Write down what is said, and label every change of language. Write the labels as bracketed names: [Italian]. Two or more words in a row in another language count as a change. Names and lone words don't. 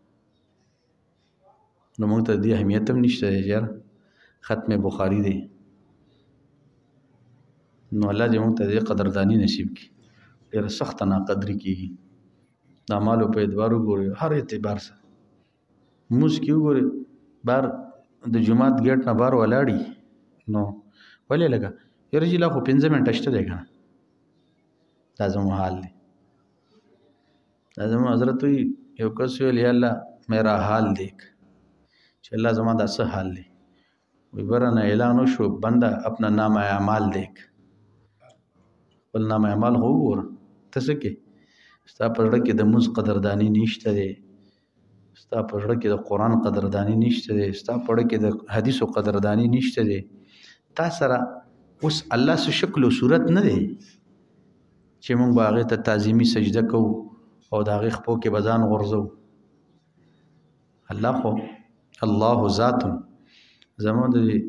[Pashto] نو موږ ته دې اهمیت هم نشته دی یار ختم بخاري دی نو الله دې موږ ته دې قدرداني نصیب کړي ډېره سخته ناقدري کېږي د اعمالو په اعتبار وګورئ هر اعتبار سره لمونځ کې وګورئ بار د جومات ګیټ نه بار ولاړي نو ولې لګه یاره چې لا خو 15 منټه شته دی که نه دا زموږ حال دی زموږ حضرت وی یو کس ویل یا [Urdu] الله میرا حال دیکھ [Pashto] چې الله زما دا څه حال دی وی برنه اعلان وشو [Urdu] بنده اپنا نام اعمال دیکھ [Pashto] خپل نام اعمال خو وګوره ته څه کې ستا په زړه کې د مونځ قدرداني نشته دی ستا په زړه کې د قرآن قدرداني نشته دی ستا په زړه کې د حدیثو قدرداني نشته دی تا سره اوس الله څه شکل او صورت نه دی چې مونږ به هغې ته تعظیمي سجده کوو او د هغې خپو کې به ځان غورځو الله خو الله ذات زموږ د